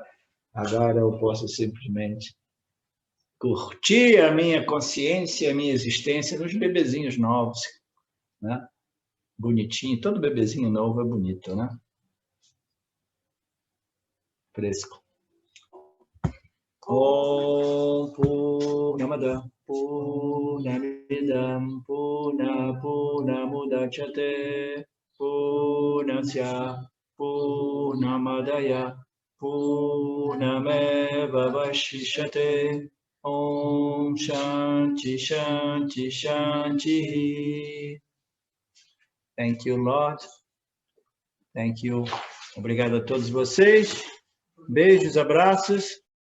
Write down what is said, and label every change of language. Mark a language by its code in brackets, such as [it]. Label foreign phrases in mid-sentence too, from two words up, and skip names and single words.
[pt] Agora eu posso simplesmente curtir a minha consciência, a minha existência nos bebezinhos novos, né? Bonitinho, todo bebezinho novo é bonito, né? Fresco. [sa] ॐ पूर्णमदः पूर्णमिदं पूर्णमुदच्यते पूर्णस्य पूर्णमादाय पूर्णमेव अवशिष्यते ॐ शान्तिः शान्तिः शान्तिः. [en] Thank you, Lord. Thank you. [pt] Obrigado a todos vocês. Beijos, abraços.